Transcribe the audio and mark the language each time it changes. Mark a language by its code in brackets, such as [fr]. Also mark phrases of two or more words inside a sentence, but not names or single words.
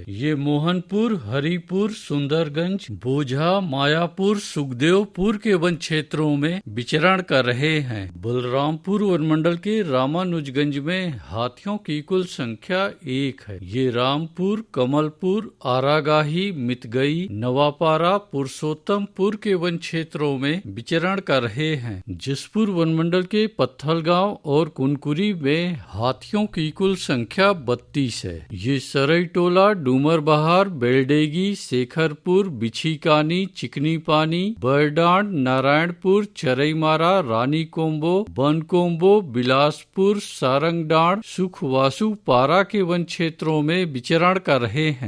[hi] ये मोहनपुर, हरिपुर, सुंदरगंज, बोझा, मायापुर, सुखदेवपुर के वन क्षेत्रों में विचरण कर रहे हैं। बलरामपुर वन मंडल के रामानुजगंज में हाथियों की कुल संख्या 1 है। ये रामपुर, कमलपुर, आरागाही, मितगई, नवापारा, पुरुषोत्तमपुर के वन क्षेत्रों में विचरण कर रहे हैं। जसपुर वन मंडल के पत्थलगांव और कुनकुरी में हाथियों की कुल संख्या 32 है। ये सरईटोला, डूमरबहार, बेलडेगी, शेखरपुर, बिछीकानी, चिकनी पानी, बरडांड, नारायणपुर, चरईमारा, रानी कोम्बो, बनकोम्बो, बिलासपुर, सारंगडांड, सुखवासु पारा के वन क्षेत्रों में विचरण कर रहे हैं।